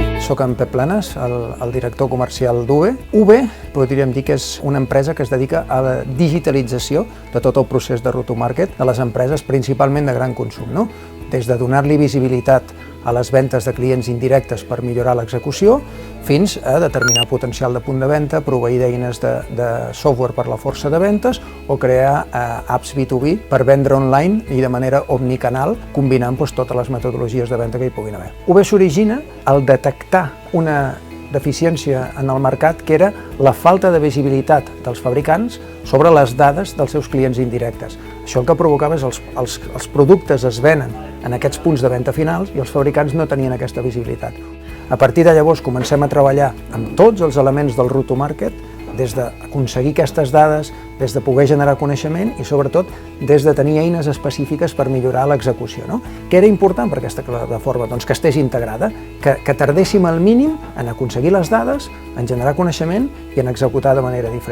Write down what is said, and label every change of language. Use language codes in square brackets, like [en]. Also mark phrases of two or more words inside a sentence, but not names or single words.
[ca] Soc en Pep Planes, el director comercial d'UVE. UVE podríem dir que és una empresa que es dedica a la digitalització de tot el procés de [en] route to market [ca] de les empreses, principalment de gran consum, no? Des de donar-li visibilitat a les ventes de clients indirectes per millorar l'execució, fins a determinar potencial de punt de venda, proveir d'eines de software per la força de ventes o crear apps B2B per vendre online i de manera omnicanal, combinant totes les metodologies de venda que hi puguin haver. UVE s'origina al detectar una deficiència en el mercat, que era la falta de visibilitat dels fabricants sobre les dades dels seus clients indirectes. Això el que provocava és que els productes es venen en aquests punts de venda finals i els fabricants no tenien aquesta visibilitat. A partir de llavors comencem a treballar amb tots els elements del [en] route to market, [ca] des d'aconseguir aquestes dades, des de poder generar coneixement i sobretot des de tenir eines específiques per millorar l'execució. Què era important per aquesta plataforma? Doncs que estés integrada, que tardéssim al mínim en aconseguir les dades, en generar coneixement i en executar de manera diferent.